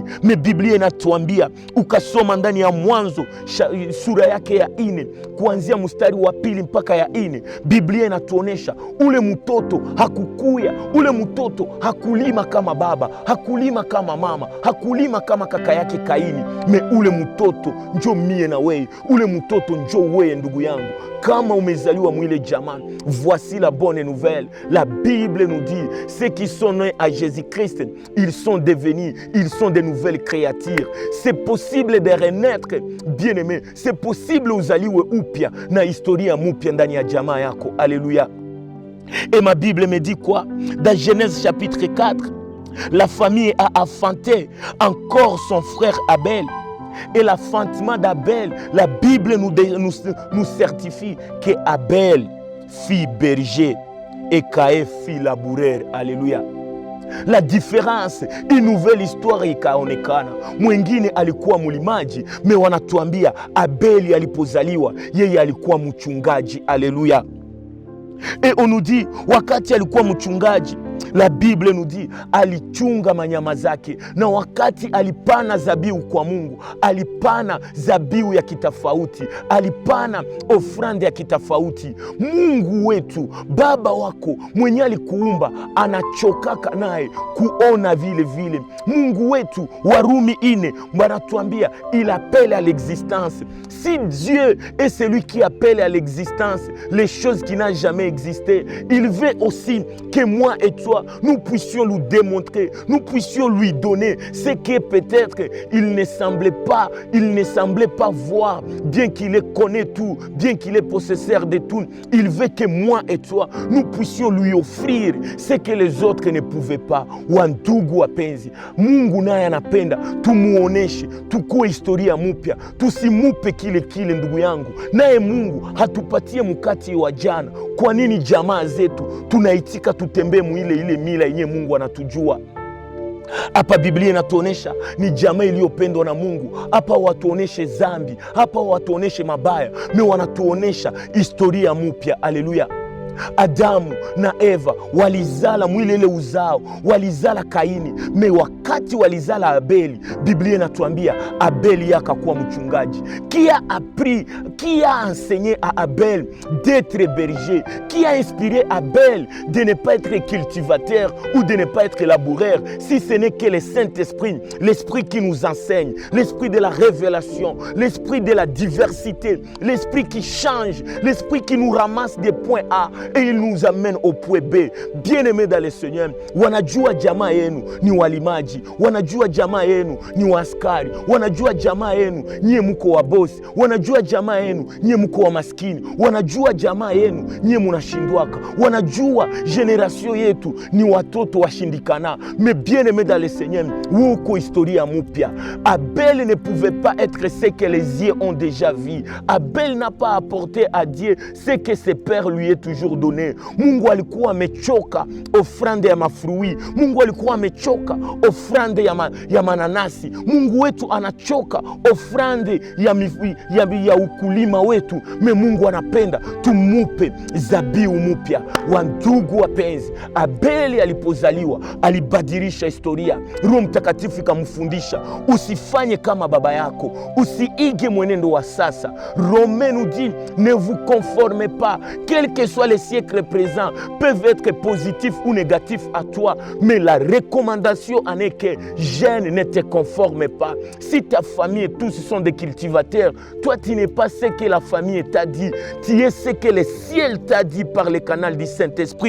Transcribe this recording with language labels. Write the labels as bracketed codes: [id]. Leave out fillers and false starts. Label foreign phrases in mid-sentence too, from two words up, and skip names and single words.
[sw] Me Biblia inatuambia, ukasoma ndani ya Mwanzo sura yake ya 4 kuanzia mstari wa 2 mpaka ya 4, Biblia inatuonesha ule mtoto hakukuya, ule mtoto hakulima kama baba, hakulima kama mama, hakulima kama kaka yake Kaini. Me ule mtoto njo mie na wewe, ule mtoto njo wewe ndugu yangu. Kama umezaliwa mwile jamaa, [fr] voici la bonne nouvelle. La Bible nous dit, ceux qui sont nés à Jésus-Christ, ils sont devenus, ils sont de nouvelles créatures. C'est possible de renaître, bien-aimé. C'est possible [sw] uzaliwe upya na historia mupya ndani ya jamaa yako. [fr] Alléluia. Et ma Bible me dit quoi? Dans Genèse chapitre 4, la famille a enfanté encore son frère Abel. Et l'enfantement d'Abel, la Bible nous certifie que Abel fit berger et Caïn fit laboureur. Alléluia. La différence, une nouvelle histoire ikaonekana. [sw] Mwingine alikuwa mulimaji, me wanatuambia Abeli alipozaliwa yeye alikuwa mchungaji. [fr] Alléluia. Et on nous dit, [sw] wakati alikuwa mchungaji, [fr] la Bible nous dit, [sw] alichunga manyama zake, na wakati alipana zabiu kwa Mungu, alipana zabiu ya kitafauti, alipana ofrande ya kitafauti. Mungu wetu, baba wako mwenye alikuumba, anachokaka naye kuona vile vile. Mungu wetu, Warumi 4 wanatuambia, [fr] il appelle à l'existence. Si Dieu est celui qui appelle à l'existence les choses qui n'ont jamais existé, il veut aussi que moi et toi, nous puissions lui démontrer, nous puissions lui donner ce que peut-être il ne semblait pas voir, bien qu'il connaît tout, bien qu'il est possesseur de tout. Il veut que moi et toi, nous puissions lui offrir ce que les autres ne pouvaient pas. [sw] Wandugu wapenzi, Mungu naye anapenda tumuoneshe, tukue historia mupya, tusimupe kile ndugu yangu. Naye Mungu hatupatie mkati wa jana. Kwa nini jamaa zetu tunaitika tutembee ile mila yenye Mungu anatujua? Hapa Biblia inatuonesha ni jamaa iliyopendwa na Mungu. Hapa watuoneshe zambi, hapa watuoneshe mabaya, me wanatuonesha historia mpya. Haleluya. Adamu na Eva walizala mwile ile uzao, walizala Kaini. Me wakati wakati walizala Abeli, Biblia inatuambia Abeli akakuwa mchungaji. [fr] Qui a enseigné à Abel d'être berger? Qui a inspiré Abel de ne pas être cultivateur ou de ne pas être laboureur, si ce n'est que le Saint-Esprit, l'Esprit qui nous enseigne, l'Esprit de la révélation, l'Esprit de la diversité, l'Esprit qui change, l'Esprit qui nous ramasse des points A et il nous amène au point B. Bien-aimés dans le Seigneur, [sw] wanajua jamaa yenu ni walimaji, wanajua jamaa yenu ni waaskari, wanajua jamaa yenu nyie mko wa bosi, wanajua jamaa yenu nyie mko wa maskini, wanajua jamaa yenu nyie munashindwaka, wanajua generation yetu ni watoto washindikana. [fr] Mais bien-aimés dans le Seigneur, [sw] uko historia mupya. [fr] Abel ne pouvait pas être ce que les yeux ont déjà vu. Abel n'a pas apporté à Dieu ce que ses pères lui ont toujours donné. [sw] Mungu alikuwa amechoka ofrande ya mafrui. Mungu alikuwa amechoka ofrande ya mananasi. Mungu wetu anachoka ofrande ya ukulima wetu. Me Mungu anapenda tumupe zabiu mupya. Wandugu wapenzi, Abeli alipozaliwa alibadilisha historia. Roho Mtakatifu ikamfundisha, usifanye kama baba yako, usiige mwenendo wa sasa. [fr] Romains nous dit, ne vous conformez pas, quel que soit les siècles présents peuvent être positifs ou négatifs à toi, mais la recommandation en est que jeune, ne te conforme pas. Si ta famille et tous sont des cultivateurs, toi tu n'es pas ce que la famille t'a dit, tu es ce que le ciel t'a dit par le canal du Saint-Esprit.